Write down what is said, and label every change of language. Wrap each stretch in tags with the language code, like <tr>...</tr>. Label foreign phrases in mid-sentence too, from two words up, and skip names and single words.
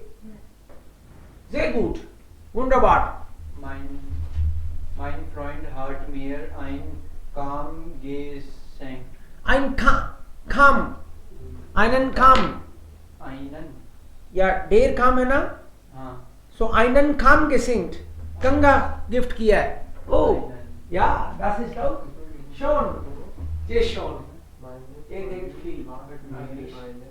<de>Sehr gut. Wunderbar. Mein Freund hat mir ein Kamm geschenkt. Ein Kamm. Einen Kamm. Einen? Ja, der Kamm</de> <hi>है ना? हाँ.</hi> <de>So einen Kamm geschenkt.</de> <hi>Ganga Gift किया है.</hi> <de>Oh. Einen. Ja, das ist auch schon. Sehr schon. Ihr denkt viel. Meine</de>